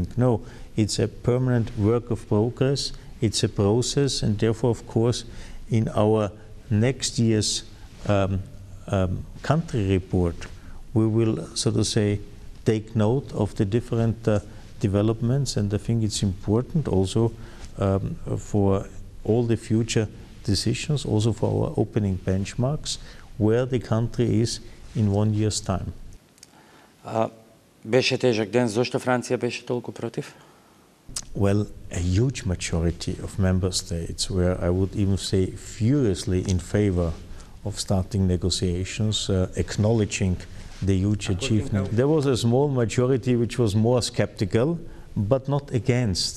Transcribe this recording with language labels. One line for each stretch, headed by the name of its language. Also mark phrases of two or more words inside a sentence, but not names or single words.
English: No, it's a permanent work of progress. It's a process, and therefore, of course, in our next year's country report, we will, so to say, take note of the different developments, and I think it's important also for all the future decisions, also for our opening benchmarks, where the country is in 1 year's time.
Macedonian: Беше тежък ден. Зошто Франция беше толку против?
English: Well, a huge majority of member states were, I would even say, furiously in favor of starting negotiations, acknowledging the huge achievement. There was a small majority which was more skeptical, but not against.